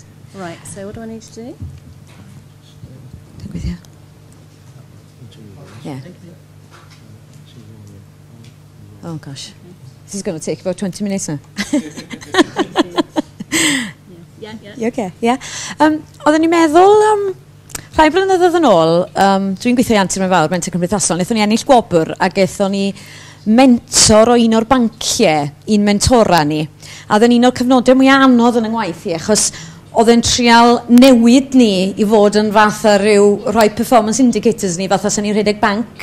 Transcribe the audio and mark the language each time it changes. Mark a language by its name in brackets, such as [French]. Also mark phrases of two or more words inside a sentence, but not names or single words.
[English] Right, so what do I need to do? Think with you. Yeah. Oh gosh. This is going to take about 20 minutes now. Yeah. You okay? Yeah. [Welsh] Oedden ni'n meddwl, rhai blynyddoedd yn ôl, dwi'n gweithio i Antur mewn fawr, mentor cymdeithasol, wnaethon ni ennill gwobr a gaethon ni mentor o un o'r banciau, un mentora ni. A oedd un o'r cyfnodau mwy anodd yn yngwaith i, achos oedd e'n trial newid ni i fod yn fath a ryw rhoi [English] performance indicators [Welsh] ni, fath a sy'n ni'n rhedeg banc.